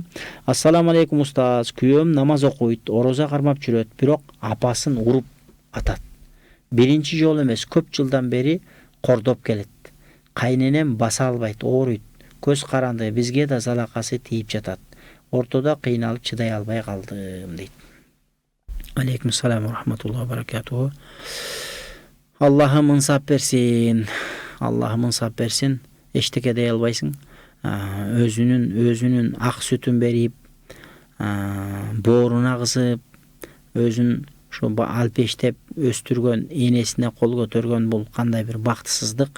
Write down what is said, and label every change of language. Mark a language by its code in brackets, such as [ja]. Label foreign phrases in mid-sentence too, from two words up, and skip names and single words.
[ar] السلام عليكم [ky] устаз, күйөөм намаз окуйт, орозо кармап жүрөт, бирок апасын уруп атат. Биринчи жолу эмес, көп жылдан бери кордоп келет. Кайненем баса албайт, ооруйт. Көз каранды, бизге да залакасы тийип жатат. Ортодо кыйналып чыдай албай калдым дейт. [ar] عليكم السلام ورحمة الله وبركاته. [ky] Аллахым ынсап берсин. Аллахым ынсап берсин. Эчтеке дей албайсың. Өзүнүн ак сүтүн берип, бооруна кызып, өзүн ошо алпештеп өстүргөн, энесине кол көтөргөн бул кандай бир бактысыздык.